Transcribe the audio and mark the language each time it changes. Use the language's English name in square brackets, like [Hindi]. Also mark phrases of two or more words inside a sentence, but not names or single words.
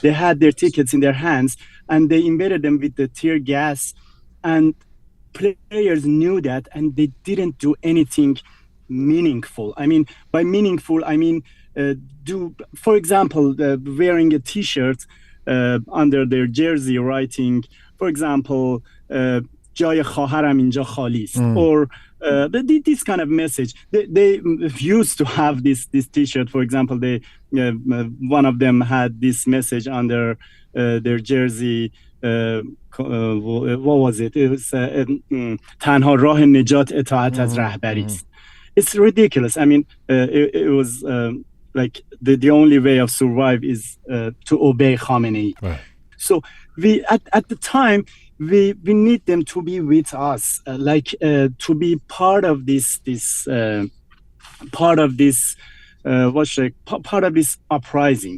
[English] They had their tickets in their hands, and they invaded them with the tear gas. And players knew that, and they didn't do anything meaningful. I mean, by meaningful, I mean, for example, wearing a T-shirt under their jersey, writing, for example, [Persian] جای خواهرم اینجا خالی است, [English] or this kind of message. They used to have this T-shirt. For example, they one of them had this message under their jersey. What was it? It was [Persian] تنها راه نجات اطاعت از رهبری است. [English] It's ridiculous. I mean, it was like the only way of survive is to obey Khamenei. Right. So we at the time we need them to be with us, to be part of this part of this uprising.